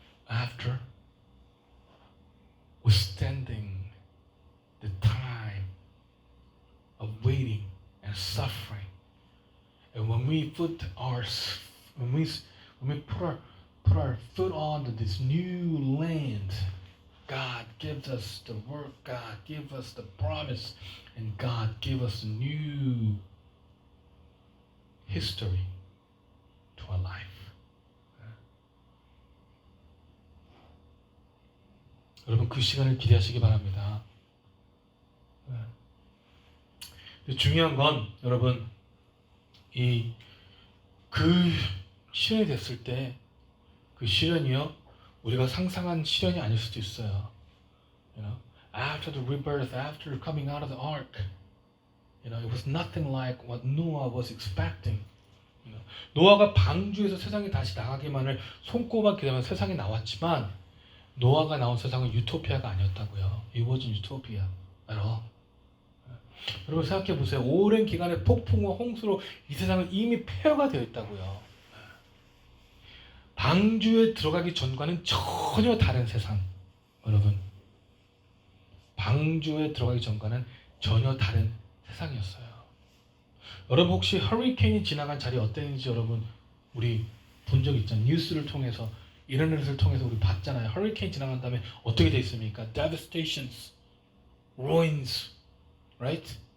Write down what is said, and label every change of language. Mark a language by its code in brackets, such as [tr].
[en] After withstanding the time of waiting and suffering, and when we put our foot on this new land, God gives us the work, God gives us the promise, and God gives us a new history to our life. [ko] 여러분, 그 시간을 기대하시기 바랍니다. 중요한 건 여러분, 그 시련이 됐을 때 그 시련이요, 우리가 상상한 시련이 아닐 수도 있어요. [en] After the rebirth, after coming out of the ark, it was nothing like what Noah was expecting. [ko] 노아가 방주에서 세상에 다시 나가기만을 손꼽아 기다리면 세상에 나왔지만 노아가 나온 세상은 유토피아가 아니었다고요. [en] It wasn't utopia at all. [ko] 여러분 생각해 보세요. 오랜 기간의 폭풍과 홍수로 이 세상은 이미 폐허가 되어 있다고요. 방주에 들어가기 전과는 전혀 다른 세상. 여러분, 방주에 들어가기 전과는 전혀 다른 세상이었어요. 여러분 혹시 허리케인이 지나간 자리 어땠는지 여러분 우리 본 적 있잖아요. 뉴스를 통해서 인터넷을 통해서 우리 봤잖아요. 허리케인 지나간 다음에 어떻게 돼 있습니까? [en] Devastations, ruins, right?